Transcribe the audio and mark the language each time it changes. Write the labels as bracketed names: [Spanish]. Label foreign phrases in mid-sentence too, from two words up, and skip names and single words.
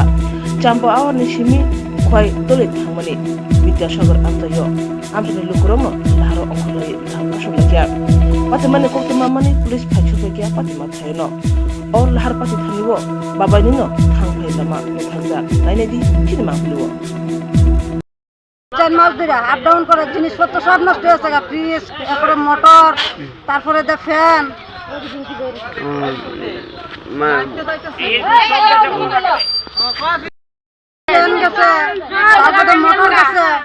[Kok Borok] Champa awarni simi Khowai dole thangmani Bidyasagar amsayo. Amsani lukurongno laharo ongkholoi lahar Kasulaijak. Patimani koktemamani pulis phaisupekya patima thaino. Or lahar pati thaniwo babai nino Thangphai Lama Mwthakjak nainedi chini mangpliwo. [Bangla] 4 মাস ধরে আপ ডাউন করে জিনিসপত্র সব নষ্ট হয়েছে গা, ফ্রিজ, তারপরে মোটর, তারপরে দে ফ্যান গেছে, তারপরে মোটর গেছে।